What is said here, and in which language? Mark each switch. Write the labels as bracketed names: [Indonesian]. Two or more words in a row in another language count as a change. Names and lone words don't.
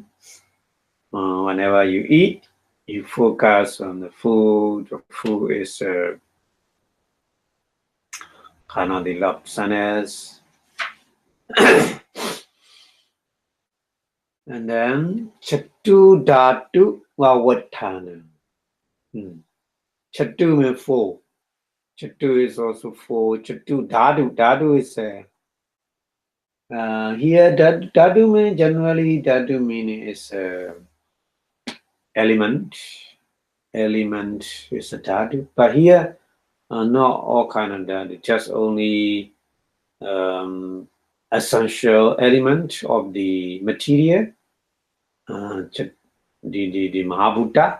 [English] Whenever you eat, you focus on the food. The food is kind of the lobsterness. And then [Pali] chatu dhatu vavatthana. [English] Chatu means four. Chatu is also four. [Pali] Chatu dhatu [English] is here dhatu means generally dhatu meaning is element. Element is a dhatu, but here not all kind of dhatu, just only essential element of the material, the Mahabhuta.